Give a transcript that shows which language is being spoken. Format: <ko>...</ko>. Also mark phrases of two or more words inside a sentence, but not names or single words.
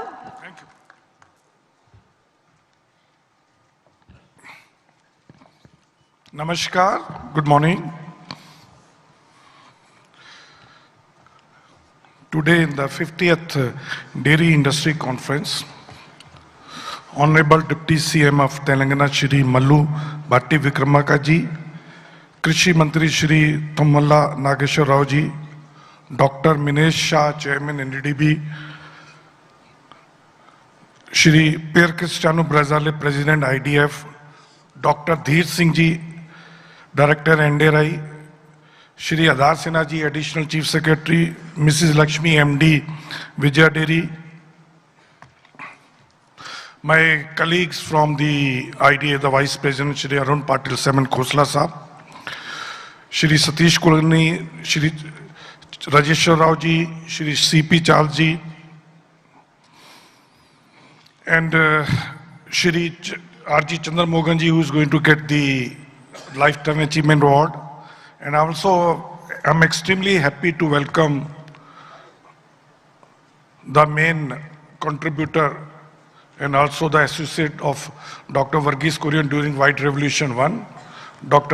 <en>Thank you. Namaskar, good morning. Today in the 50th Dairy Industry Conference, Honorable Deputy CM of Telangana, Sri.Mallu Batti Vikramarka ji,</en> <hi>Krishi Mantri</hi> <en>Shri Tumalla Nageshwar Rao ji, Dr. Minesh Shah, Chairman NDDB, Shri Pier Cristiano Brazale, President IDF, Dr. Dheer Singh ji, Director NDRI, Shri Adhar Sinha ji, Additional Chief Secretary, Mrs. Lakshmi MD, Vijaya Dairy, my colleagues from the IDA, the Vice President, Shri Arun Patil Seman Khosla Sahab, Shri Satish Kulkarni, Shri Rajeshwar Rao ji, Shri CP Chal ji, and Shri R.G. Chandramohan ji, who is going to get the Lifetime Achievement Award. And also, I'm extremely happy to welcome the main contributor and also the associate of Dr. Varghese Kurian during White Revolution 1, Dr.</en>